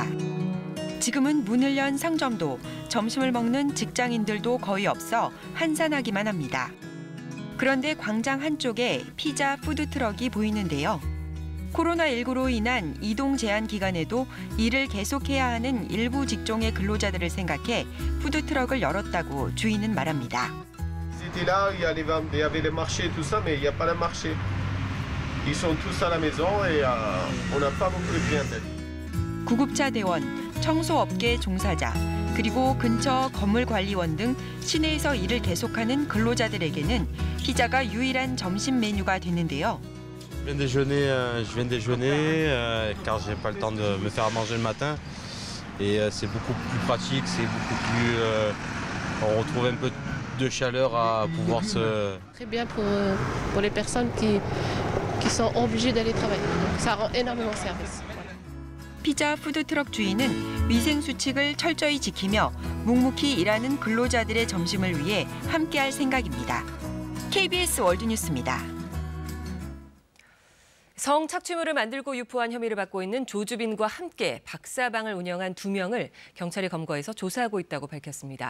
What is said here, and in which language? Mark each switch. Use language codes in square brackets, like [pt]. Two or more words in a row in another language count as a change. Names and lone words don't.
[ko] 지금은 문을 연 상점도 점심을 먹는 직장인들도 거의 없어 한산하기만 합니다. 그런데 광장 한쪽에 피자 푸드트럭이 보이는데요. 코로나19로 인한 이동 제한 기간에도 일을 계속해야 하는 일부 직종의 근로자들을 생각해 푸드트럭을 열었다고 주인은 말합니다. [fr] C'était là, il y avait les marchés et tout ça, mais il n'y a pas de marché. Ils sont tous à la maison et on n'a pas beaucoup de clientèle. [ko] 구급차 대원, 청소업계 종사자, 그리고 근처 건물관리원 등 시내에서 일을 계속하는 근로자들에게는 피자가 유일한 점심 메뉴가 됐는데요. [fr] Je viens de déjeuner car j'ai pas le temps de me faire manger le matin et c'est beaucoup plus pratique, c'est beaucoup plus on retrouve un peu de chaleur à pouvoir se Très bien pour les personnes qui sont obligées d'aller travailler. Donc ça rend énormément service. [ko] 피자 푸드트럭 주인은 위생 수칙을 철저히 지키며 묵묵히 일하는 근로자들의 점심을 위해 함께할 생각입니다. KBS 월드뉴스입니다. 성착취물을 만들고 유포한 혐의를 받고 있는 조주빈과 함께 박사방을 운영한 2명을 경찰이 검거해서 조사하고 있다고 밝혔습니다.